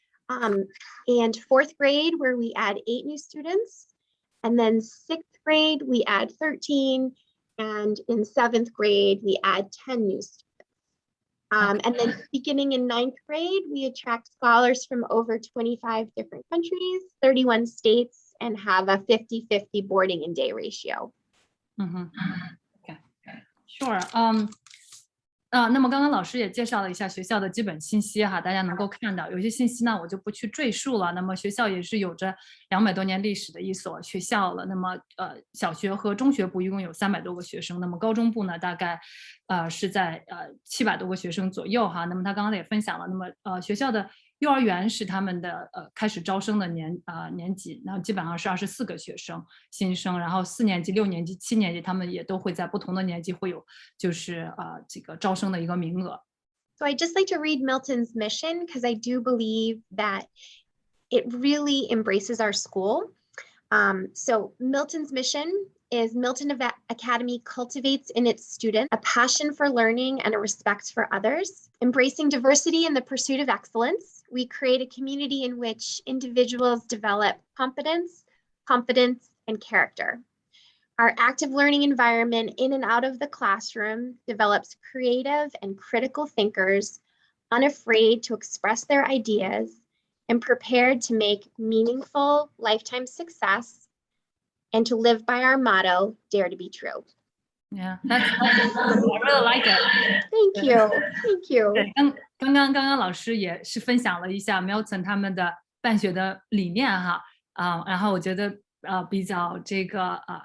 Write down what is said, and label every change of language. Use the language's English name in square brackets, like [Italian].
[English] And 4th grade, where we add 8 new students, and then 6th grade, we add 13, and in 7th grade, we add 10 new students. And then beginning in 9th grade, we attract scholars from over 25 different countries, 31 states, and have a 50-50 boarding and day ratio. Okay, sure. [Chinese] 那么刚刚老师也介绍了一下学校的基本信息哈，大家能够看到，有些信息呢我就不去赘述了。那么学校也是有着200多年历史的一所学校了。那么小学和中学部一共有300多个学生，那么高中部呢大概是在700多个学生左右哈。那么他刚刚也分享了，那么学校的幼儿园是他们的开始招生的年级，然后基本上是24个学生新生，然后4年级、6年级、7年级他们也都会在不同的年级会有就是这个招生的一个名额。 [English] So I just like to read Milton's mission because I do believe that it really embraces our school. So Milton's mission is Milton Academy cultivates in its students a passion for learning and a respect for others. Embracing diversity in the pursuit of excellence, we create a community in which individuals develop competence, confidence, and character. Our active learning environment in and out of the classroom develops creative and critical thinkers, unafraid to express their ideas, and prepared to make meaningful lifetime success and to live by our motto, dare to be true. Yeah, that's I really like it. Thank you. Thank you. [Chinese] 对，刚刚老师也是分享了一下 Milton 他们的办学的理念哈，然后我觉得比较这个